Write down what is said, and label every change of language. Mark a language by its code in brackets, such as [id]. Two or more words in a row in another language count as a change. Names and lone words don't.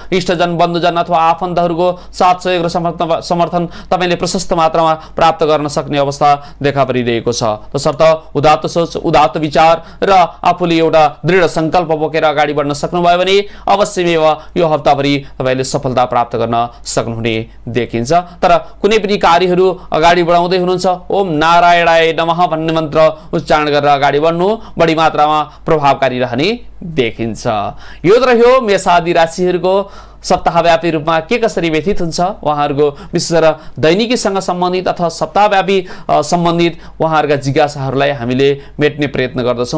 [ne] इष्टजन, बन्धुजन अथवा आफन्तहरूको साथ सहयोग र समर्थन तपाईले प्रशस्त मात्रामा प्राप्त गर्न सक्ने अवस्था देखा परिरहेको छ। तसर्थ उदात्त सोच, उदात्त विचार र आफूले एउटा दृढ संकल्प बोकेर अगाडि बढ्न सक्नुभयो भने अवश्यमेव यो हप्ताभरि तपाईले सफलता प्राप्त गर्न सक्नुहुने देखिन्छ। तर कुनै पनि कार्यहरू अगाडि बढाउँदै हुनुहुन्छ, [sa] ओम नारायणाय नमः [ne] भन्ने मन्त्र उच्चारण गरेर अगाडि बढ्नु बढी मात्रामा प्रभावकारी रहने देखिन्छ। यो त रह्यो मेष आदि राशिहरूको सप्ताहव्यापी रूपमा के कसरी व्यतीत हुन्छ, उहाँहरूको विशेष गरेर दैनिकीसँग सम्बन्धित अथवा सप्ताहव्यापी सम्बन्धित उहाँहरूका जिज्ञासाहरूलाई हामीले मेट्ने प्रयत्न गर्दछौँ।